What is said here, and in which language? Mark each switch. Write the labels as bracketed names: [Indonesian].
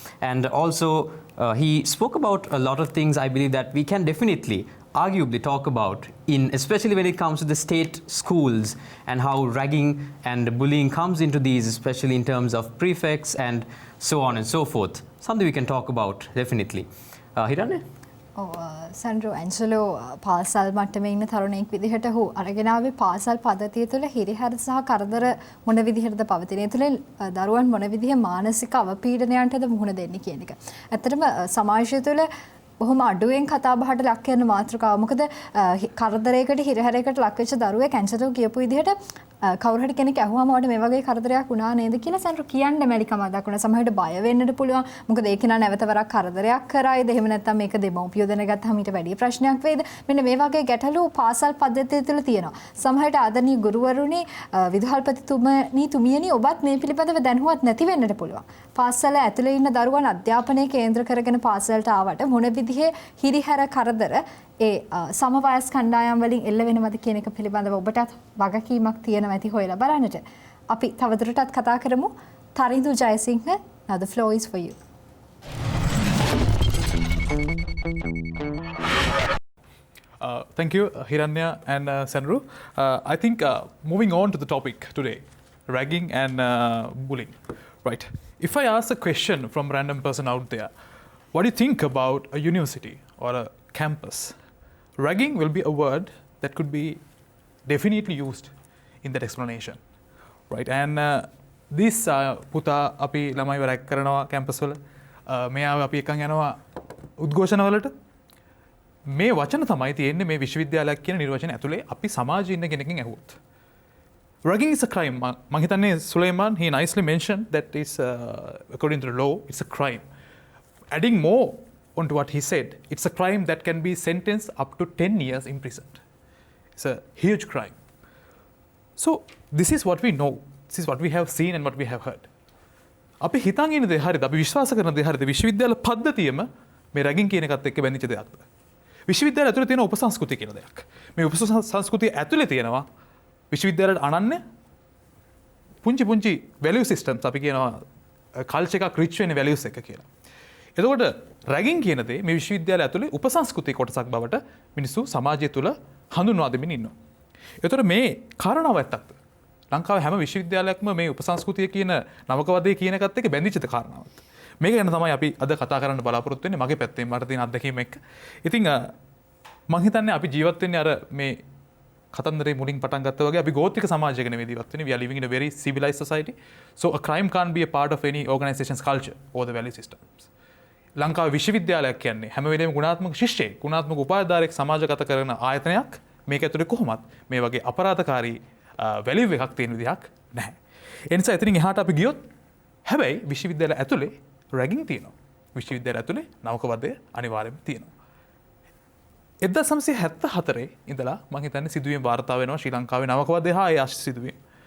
[English] And also, he spoke about a lot of things I believe that we can definitely arguably talk about, especially when it comes to the state schools and how ragging and bullying comes into these, especially in terms of prefects and so on and so forth. Something we can talk about, definitely. Hiranne? [Sinhala] සැන්ඩ්‍රෝ Angelo පාසල් මට්ටමේ ඉන්න තරුණයෙක් විදිහට ඔහු අරගෙන ආවේ පාසල් පද්ධතිය තුළ හිරිහැර සහ කරදර මොන විදිහටද පවතින. ඒ තුළ දරුවන් මොන විදිහේ මානසික අවපීඩනයන්ටද මුහුණ දෙන්නේ කියන එක. ඇත්තටම සමාජය තුළ බොහොම අඩුවෙන් කතා බහට ලක් කරන මාතෘකාව. මොකද කරදරයකට හිරිහැරයකට ලක් වෙච්ච දරුවෙක් ඇන්ජලෝ කියපු විදිහට කවුරු හරි කෙනෙක් අහුවම වට මේ වගේ කරදරයක් වුණා නේද කියලා සැන්ඩ්‍රෝ කියන්න මැලිකම දක්වන. සමහරවිට බය වෙන්නට පුළුවන්. මොකද ඒක නා නැවත වරක් කරදරයක් කරයිද එහෙම නැත්නම් මේක දෙමව්පියෝ දැනගත්තාම ඊට වැඩි ප්‍රශ්නයක් වෙයිද? මෙන්න මේ වගේ ගැටලු පාසල් පද්ධතිය තුළ තියෙනවා. සමහරවිට ආදරණීය ගුරුවරුනි, විදුහල්පතිතුමනි, තුමියනි, ඔබත් මේ පිළිබඳව දැනුවත් නැති වෙන්නට පුළුවන්. පාසල ඇතුලේ ඉන්න දරුවන් අධ්‍යාපනය කේන්ද්‍ර කරගෙන පාසලට ආවට මොන විදිහේ හිරිහැර කරදර ඒ සමවයස් කණ්ඩායම් වලින් එල්ල වෙනවද කියන එක පිළිබඳව ඔබටත් වගකීමක් තියෙනවා ඇති හොයලා බලන්නට. අපි තවදුරටත් කතා කරමු. Tharindu Jayasinghe, [English] now the floor is for you. Thank you, Hiranya and Sandru. I think moving on to the topic today, ragging and bullying. Right. If I ask a question from a random person out there, what do you think about a university or a campus? Ragging will be a word that could be definitely used in that explanation, right? And this [Sinhala] පුතා අපි ළමයිව rag කරනවා campus වල, මෙයාව අපි එකන් යනවා උද්ඝෝෂණ වලට. මේ වචන තමයි තියෙන්නේ මේ විශ්වවිද්‍යාලයක් කියන නිර්වචනය ඇතුලේ අපි සමාජයේ ඉන්න කෙනකින් ඇහුවොත්. [English] Ragging is a crime. [Sinhala] මම හිතන්නේ [English] Sulaiman, he nicely mentioned that is according to the law it's a crime. Adding more onto what he said, it's a crime that can be sentenced up to 10 years imprisoned. It's a huge crime. So this is what we know. This is what we have seen and what we have heard. [Sinhala] අපි හිතන් ඉන්න දේ හරියද? අපි විශ්වාස කරන දේ හරියද? විශ්වවිද්‍යාල පද්ධතියම මේ රැගින් කියන එකත් එක්ක බැඳිච්ච දෙයක්ද? විශ්වවිද්‍යාල ඇතුලේ තියෙන උපසංස්කෘතිය කියන දෙයක්. මේ උපසංස්කෘතිය ඇතුලේ තියෙනවා විශ්වවිද්‍යාලයට අනන්‍ය පුංචි වැලියු සිස්ටම්ස් අපි කියනවා කල්චර් එකක් රිච් වෙන වැලියුස් එක කියලා. එතකොට රැගින් කියන දේ මේ විශ්වවිද්‍යාලය ඇතුලේ උපසංස්කෘතික කොටසක් බවට මිනිස්සු සමාජය තුළ හඳුන්වා දෙමින් ඉන්නවා. එතකොට මේ කාරණාව ඇත්තක්ද? ලංකාවේ හැම විශ්වවිද්‍යාලයක්ම මේ උපසංස්කෘතිය කියන නවකවදේ කියන එකත් එක්ක බැඳිච්ච කාරණාවක්. මේක ගැන තමයි අපි අද කතා කරන්න බලාපොරොත්තු වෙන්නේ මගේ පැත්තෙන් මට තියෙන අත්දැකීම එක්ක. ඉතින් මම හිතන්නේ අපි ජීවත් වෙන්නේ අර මේ කතන්දරේ මුලින් පටන් ගත්තා වගේ අපි ගෝත්‍රික සමාජයක නෙවෙයි ජීවත් වෙන්නේ. [English] We are living in a very civilized society. So a crime can't be a part of any organization's culture or the value systems. [Sinhala] ලංකාවේ විශ්වවිද්‍යාලයක් කියන්නේ හැම වෙලේම ගුණාත්මක ශිෂ්‍යයෙක්, ගුණාත්මක උපාධිධාරයෙක් සමාජගත කරන ආයතනයක්. මේක ඇතුලේ කොහොමත් මේ වගේ අපරාධකාරී වැලියු එකක් තියෙන විදිහක් නැහැ. ඒ නිසා එතනින් එහාට අපි ගියොත් හැබැයි විශ්වවිද්‍යාල ඇතුලේ රැගින් තියෙනවා. විශ්වවිද්‍යාල ඇතුලේ නවකවදය අනිවාර්යයෙන්ම තියෙනවා. 1974 ඉඳලා මම හිතන්නේ සිදුවීම් වාර්තා වෙනවා ශ්‍රී ලංකාවේ නවකවදය හා ඒ ආශ්‍රිත සිදුවීම්.